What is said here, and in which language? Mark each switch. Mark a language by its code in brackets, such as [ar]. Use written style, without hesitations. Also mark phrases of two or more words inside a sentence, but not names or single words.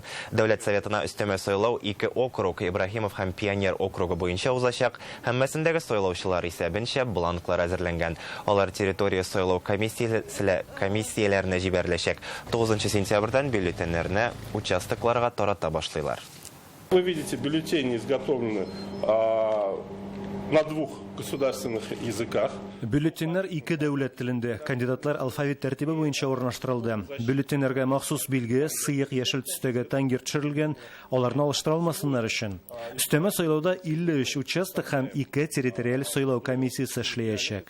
[tt] Дәүләт Советына өстәмә сайлау 2 округ, Ибраһимов һәм Пионер округы буенча узачак. Һәммәсендәге сайлаучылар исәбенчә бланклар әзерләнгән. Алар территория сайлау комиссияләренә җибәреләчәк. 9 сентябрьдән бюллетеннәрне участокларга тарата башлыйлар. [ru] Вы видите, бюллетени изготовлены 1 по 1 на 2 государственных языках. [tt] Бюллетеннар 2 дәүләт телендә. Кандидатлар алфавит тәртибе буенча урнаштырылды. Бюллетеннарга махсус билге, сыек яшел төстәге тангир төшерелгән, аларны алыштыра алмасыннар өчен. Өстәмә сайлауда 53 участок һәм 2 территориаль сайлау комиссиясе эшләячәк.